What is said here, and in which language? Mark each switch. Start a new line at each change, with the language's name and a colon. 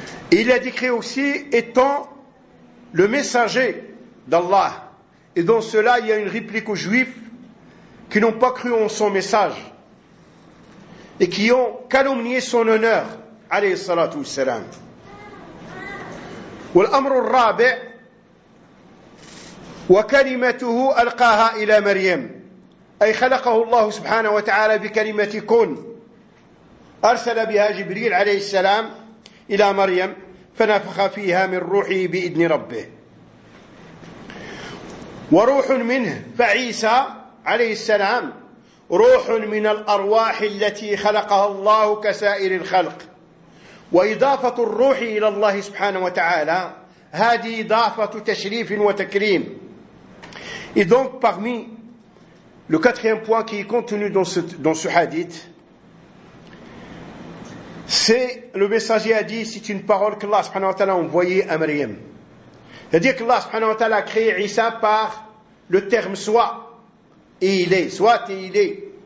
French: Et il a décrit aussi étant le messager d'Allah. Et dans cela, il y a une réplique aux juifs qui n'ont pas cru en son message et qui ont calomnié son honneur, alayhi salatu wassalam.
Arabic: والأمر الرابع وكلمته ألقاها إلى مريم، أي خلقه الله سبحانه وتعالى بكلمة كن، أرسل بها جبريل عليه السلام إلى مريم فنفخ فيها من روحه بإذن ربه، وروح منه، فعيسى عليه السلام روح من الأرواح التي خلقها الله كسائر الخلق. وإضافة الروح إلى الله سبحانه وتعالى هذه إضافة تشريف وتكريم.
French: Et donc parmi le quatrième point qui est contenu dans ce hadith, c'est le messager a dit, c'est une parole que Allah subhanahu wa ta'ala a envoyée à Maryam. C'est-à-dire qu'Allah subhanahu wa ta'ala a créé Isa par le terme soit et il est, soit et il est.